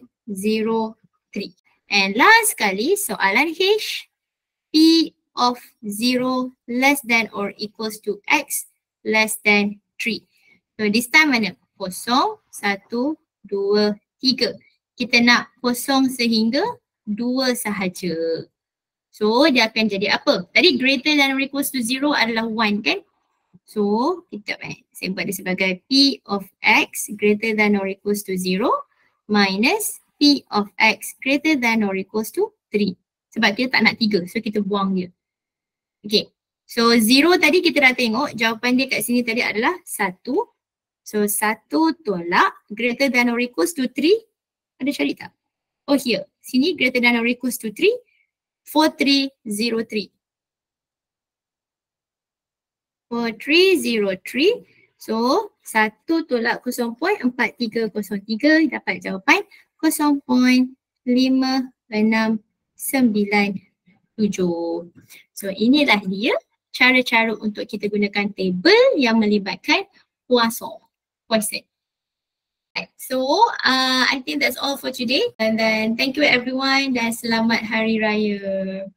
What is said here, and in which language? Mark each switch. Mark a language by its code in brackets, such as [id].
[en] 4703. And last [ms] kali soalan [en] H, P of 0 less than or equals to X less than 3. So this time [ms] mana? [en] 0, 1, 2, 3. [ms] Kita nak kosong sehingga 2 sahaja. So dia akan jadi apa? Tadi [en] greater than or equals to 0 [ms] adalah 1 kan? So kita saya buat dia sebagai [en] P of X greater than or equals to 0 minus P of X greater than or equals to 3. [ms] Sebab kita tak nak 3, so kita buang dia. Okay, so 0 tadi kita dah tengok jawapan dia kat sini tadi adalah 1. So 1 tolak [en] greater than or equals to 3. [ms] Ada cari tak? [en] Oh here, [ms] sini [en] greater than or equals to 3. 4303. [ms] 4303. So 1 tolak 0.4303 dapat jawapan 0.5697. So inilah dia cara-cara untuk kita gunakan table yang melibatkan Poisson. [en] So I think that's all for today, and then thank you everyone [ms] dan selamat Hari Raya.